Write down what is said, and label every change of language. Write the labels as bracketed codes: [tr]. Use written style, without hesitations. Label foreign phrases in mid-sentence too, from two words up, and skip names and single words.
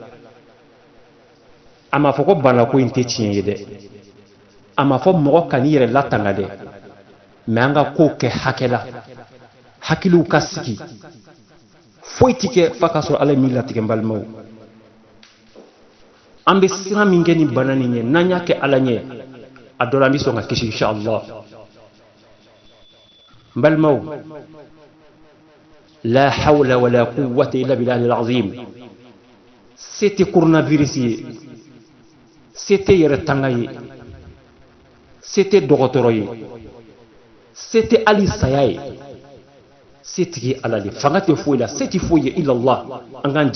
[bm] a ma fɔ ko bana ko in tɛ tiɲɛ ye dɛ a ma fɔ mɔgɔ ka n'i yɛrɛ latanga dɛ mɛ an ka kow kɛ hakɛ la hakiliw ka sigi foyi tɛ kɛ f'a ka sɔrɔ ala ye min latigɛ n balimaw an bɛ siran min kɛ ni bana nin ye n'an y'a kɛ ala ɲɛ a dɔ la an bɛ sɔn ka kisi inshallah n balimaw [ar] لا حول ولا قوة إلا بالله العظيم [bm] se tɛ coronavirus ye se tɛ yɛrɛ tanga ye se tɛ dɔgɔtɔrɔ ye se tɛ hali saya ye se tigi ala de fanga tɛ foyi la se tɛ foyi ye [ar] إلا الله [bm] an k'an